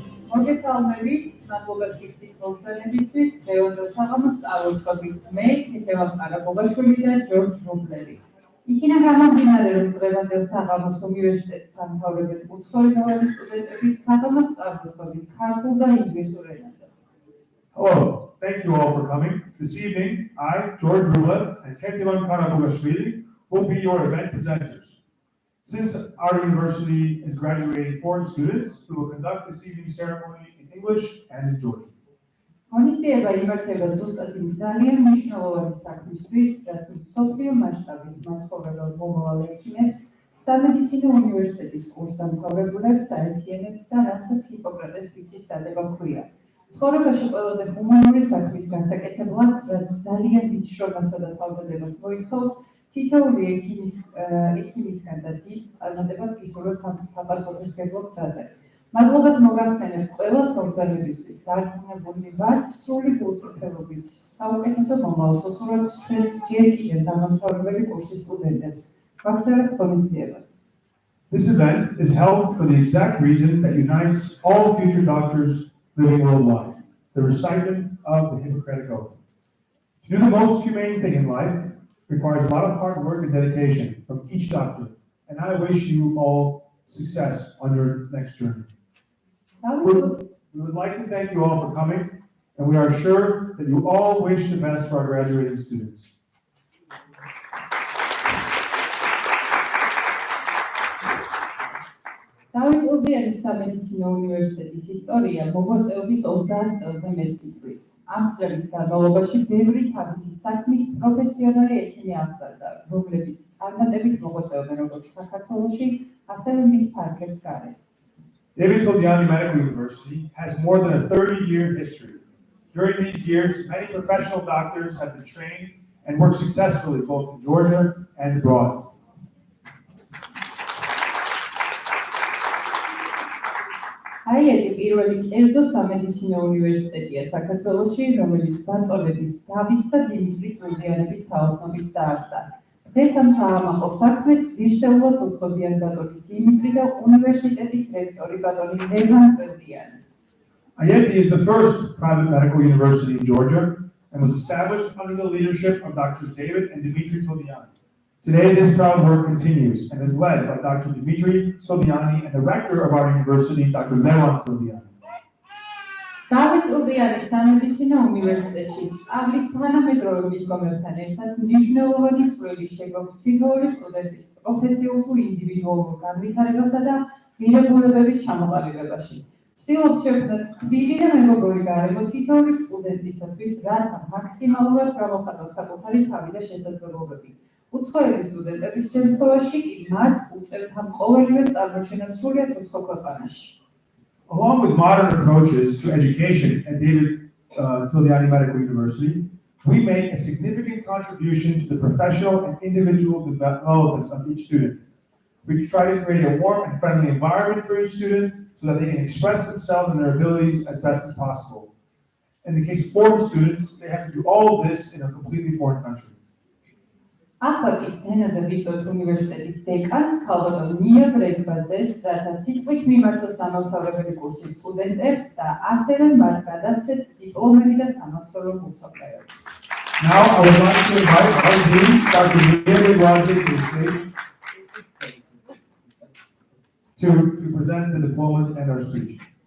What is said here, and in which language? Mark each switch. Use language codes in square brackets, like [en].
[ka] მოგესალმებით, მადლობა სიხდის მოგზაურობისთვის, დღევანდელ საღამოს წარუდგებით მე, ქეთევან ყარაბოღაშვილი და ჯორჯ რუბლერი. იქიდან გამომდინარე, რომ დღევანდელ საღამოს უნივერსიტეტის სამთავრობელი უცხოენოვანი სტუდენტებით საღამოს წარუდგებით ქართულ და ინგლისურ ენაზე. [en] Hello, thank you all for coming. This evening, I, George Rublev, and Ketevan Karabogashvili will be your event presenters. Since our university is graduating foreign students, we will conduct this evening's ceremony in English and in Georgian. [ka] ღონისძიება იმართება ზუსტად იმ ძალიან მნიშვნელოვანი საქმისთვის, რაც მსოფლიო მასშტაბით მაცხოვრებელ მომავალ ექიმებს, სამედიცინო უნივერსიტეტის კურსდამთავრებულებს აერთიანებს და რასაც ჰიპოკრატეს თვისის დადება ჰქვია. ცხოვრებაში ყველაზე ჰუმანური საქმის გასაკეთებლად, რაც ძალიან დიდ შრომასა და თავდადებას მოითხოვს, თითოეული ექიმისგან და დიდ წარმატებას გისურვებთ ამ საპასუხისმგებლო გზაზე. მადლობას მოგახსენებთ ყველას მოგზაურობისთვის, დარწმუნებული ვართ სრული გულწრფელობით. საუკეთესო მომავალს უსურვებთ ჩვენს ჯერ კიდევ დამამთავრებელი კურსის სტუდენტებს. ვაგზავნებთ ღონისძიებას. [en] This event is held for the exact reason that unites all future doctors living worldwide, the recitement of the Hippocratic Oath. To do the most humane thing in life requires a lot of hard work and dedication from each doctor, and I wish you all success on your next journey. We would like to thank you all for coming, and we are sure that you all wish the best for our graduating students. [ka] დავით ულდიანის სამედიცინო უნივერსიტეტის ისტორია მოღვაწეობის 30 წელზე მეტს იწვრის. ამ წლების განმავლობაში ბევრი თავისი საქმის პროფესიონალი ექიმი აღზარდა, რომლებიც წარმატებით მოღვაწეობენ როგორც საქართველოში, ასევე მის ფარგლებს გარეთ. [en] Diploma Medical University has more than a 30-year history. During these years, many professional doctors have been trained and worked successfully both in Georgia and abroad. [ka] აიეტი პირველი კერძო სამედიცინო უნივერსიტეტია საქართველოში, რომელიც ბატონების დავით და დიმიტრი ულდიანების თაოსნობით დაარსდა. დღეს ამ საამაყო საქმეს ღირსეულად უძღვებიან ბატონი დიმიტრი და უნივერსიტეტის რექტორი ბატონი ლევან ულდიანი. [en] IETI is the first private medical university in Georgia and was established under the leadership of Drs. David and Dimitri Toldiani. Today, this proud work continues and is led by Dr. Dimitri Toldiani and the rector of our university, Dr. Levan Toldiani. [ka] დავით ულდიანის სამედიცინო უნივერსიტეტში სწავლის თანამედროვე მიდგომებთან ერთად მნიშვნელოვანი წვლილი შეგვაქვს თითოეული სტუდენტის პროფესიულ თუ ინდივიდუალურ განვითარებასა და მიღებულებების ჩამოყალიბებაში. ვცდილობთ შევქმნათ თბილი და მეგობრული გარემო თითოეული სტუდენტისათვის, რათა მაქსიმალურად გამოხატოს საკუთარი თავი და შესაძლებლობები. უცხოელი სტუდენტების შემთხვევაში კი მათ უწევთ ამ ყოველივეს წარმოჩენა სრულიად უცხო ქვეყანაში. [en] Along with modern approaches to education at David Toldiani Medical University, we make a significant contribution to the professional and individual development of each student. We try to create a warm and friendly environment for each student so that they can express themselves and their abilities as best as possible. In the case of foreign students, they have to do all of this in a completely foreign country. [ka] ახლა კი სცენაზე ვიწვევთ უნივერსიტეტის დეკანს ქალბატონ ნია ბრეკბაძეს, რათა სიტყვით მიმართოს დამამთავრებელი კურსის სტუდენტებს და ასევე მათ გადასცეთ დიპლომები და სამახსოვრო მოსაკლეები. [en] Now I would like to invite our dean, Dr. Nia Brigwazi, to the stage to present the diplomas and our speech.